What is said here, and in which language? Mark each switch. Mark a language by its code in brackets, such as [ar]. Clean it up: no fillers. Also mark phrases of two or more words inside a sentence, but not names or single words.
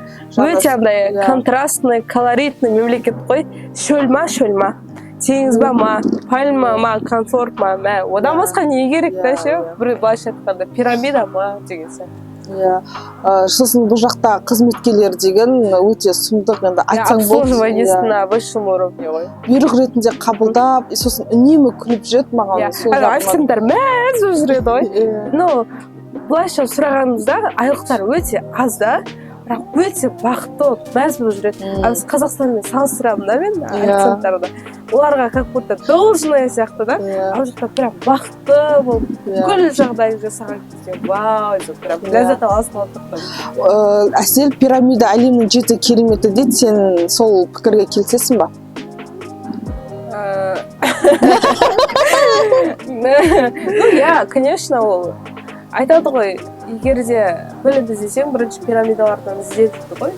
[kk] Өте андай [ru] контрастный, колоритный [kk] мемлекет қой. Шөлма. Теңіз ба ма, пальма ма, комфорт ма, одан басқа не керек та ше? Бір былайша айтқанда пирамида ма деген сияқты. Сосын бұл жақта қызметкерлер деген өте сұмдық, енді айтсаң болды. [ru] Обслуживание на высшем уровне ғой. [kk] Бұйрық ретінде қабылдап, сосын үнемі күліп жүреді маған. Официанттар мәз жүреді ғой. Но былайша сұрағанымызда айлықтар өте аз да, бірақ өте бақытты, мәз болып жүреді. Біз Қазақстанмен салыстырамын да мен официанттарды. Оларға [ru] как будто должное [kk] сияқты да, ал жақта прям бақытты болып, бүкіл жағдайын жасаған кезде, вау, прям ләззат аласың отырып. Әсел, пирамида әлемнің 7 кереметі дейді, сен сол пікірге келісесің ба? Конечно, ол айтады ғой, егер де білімді іздесең, бірінші пирамидалардан іздеп жүрді ғой.